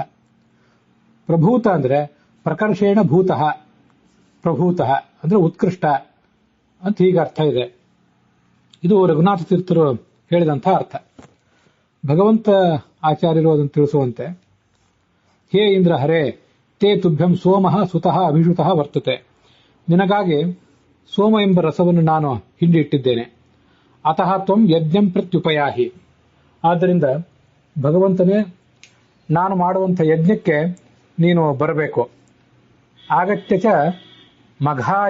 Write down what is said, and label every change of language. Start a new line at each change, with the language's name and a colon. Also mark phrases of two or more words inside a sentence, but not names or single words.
Kannada: ಪ್ರಭೂತ ಅಂದ್ರೆ
Sanskrit: ಪ್ರಕರ್ಷೇಣ ಭೂತಃ,
Kannada: ಪ್ರಭೂತಃ ಅಂದ್ರೆ ಉತ್ಕೃಷ್ಟ ಅಂತ ಹೀಗೆ ಅರ್ಥ ಇದೆ. ಇದು ರಘುನಾಥ ತೀರ್ಥರು ಹೇಳಿದಂಥ ಅರ್ಥ. ಭಗವಂತ ಆಚಾರ್ಯರು ಅದನ್ನು ತಿಳಿಸುವಂತೆ,
Sanskrit: ಹೇ ಇಂದ್ರ ಹರೇ ತೇ ತುಭ್ಯಂ ಸೋಮಃ ಸುತಃ ಅಭಿಷುತಃ ವರ್ತತೆ.
Kannada: ನಿನಗಾಗಿ ಸೋಮ ಎಂಬ ರಸವನ್ನು ನಾನು ಹಿಂಡಿ ಇಟ್ಟಿದ್ದೇನೆ.
Sanskrit: ಅತಃ ತ್ವಂ ಯಜ್ಞಂ ಪ್ರತ್ಯುಪಯಾಹಿ.
Kannada: ಆದ್ದರಿಂದ ಭಗವಂತನೇ, ನಾನು ಮಾಡುವಂಥ ಯಜ್ಞಕ್ಕೆ ನೀನು ಬರಬೇಕು.
Sanskrit: ಆಗತ್ಯ ಚ ಮಘಾಯ.